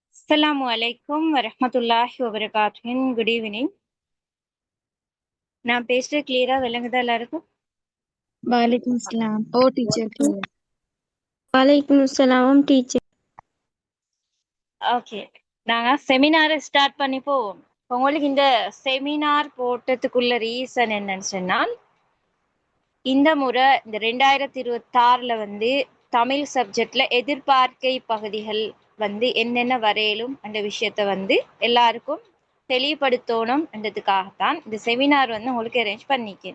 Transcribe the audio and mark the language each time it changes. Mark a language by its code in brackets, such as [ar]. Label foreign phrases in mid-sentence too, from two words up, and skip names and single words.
[ar] السلام عليكم ورحمة الله وبركاته. [en] Good evening. [ta] நான் பேசுறது கிளியரா விளங்குதா எல்லாருக்கும்? [ar] وعليكم السلام ओ [en] teacher clear [ar] وعليكم السلام टीचर [ta] ஓகே, நாங்க செமினாரை ஸ்டார்ட் பண்ணி போவோம். உங்களுக்கு இந்த செமினார் போட்டதுக்குள்ள ரீசன் என்னன்னு சொன்னால், இந்த முறை இந்த 2026ல தமிழ் சப்ஜெக்ட்ல எதிர்பார்க்கை பகுதிகள் என்னென்ன வரையலும் அந்த விஷயத்த எல்லாருக்கும் தெளிவுபடுத்தணும் என்றதுக்காகத்தான் இந்த செமினார் உங்களுக்கு அரேஞ்ச் பண்ணிக்கேன்.